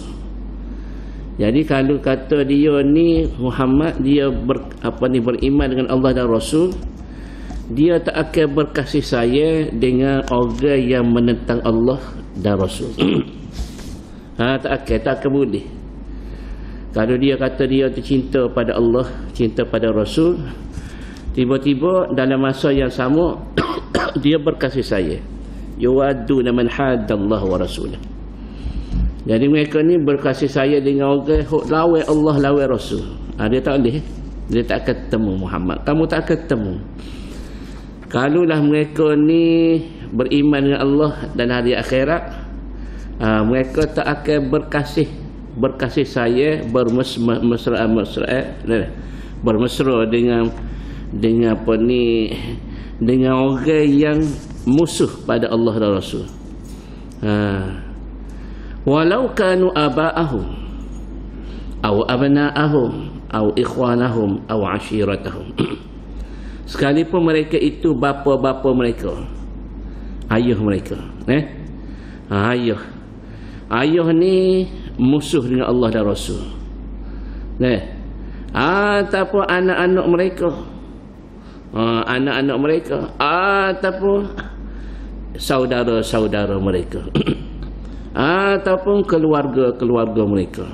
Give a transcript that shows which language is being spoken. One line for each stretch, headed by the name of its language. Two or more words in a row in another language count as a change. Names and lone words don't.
Malay: Jadi kalau kata dia ni Muhammad, dia beriman dengan Allah dan Rasul, dia tak akan berkasih sayang dengan orang yang menentang Allah dan Rasul. Tak akan boleh. Kalau dia kata dia cinta pada Allah, cinta pada Rasul, tiba-tiba dalam masa yang sama dia berkasih sayang.
Arabic: يوادون من حاد الله ورسوله.
Malay: Jadi mereka ni berkasih sayang dengan orang hok lawan Allah, lawan Rasul. Dia tak boleh. Dia tak akan ketemu Muhammad. Kamu tak akan ketemu. Kalulah mereka ni beriman dengan Allah dan hari akhirat, mereka tak akan berkasih sayang, bermesra dengan apa ni, dengan orang yang musuh pada Allah dan Rasul.
Arabic: ولو كانوا آباءهم أو أبناءهم أو إخوانهم أو عشيرتهم.
Malay: Sekalipun mereka itu bapa-bapa mereka, ayah mereka, ayah ni musuh dengan Allah dan Rasul, ataupun anak-anak mereka, ataupun saudara-saudara mereka, ataupun keluarga-keluarga mereka.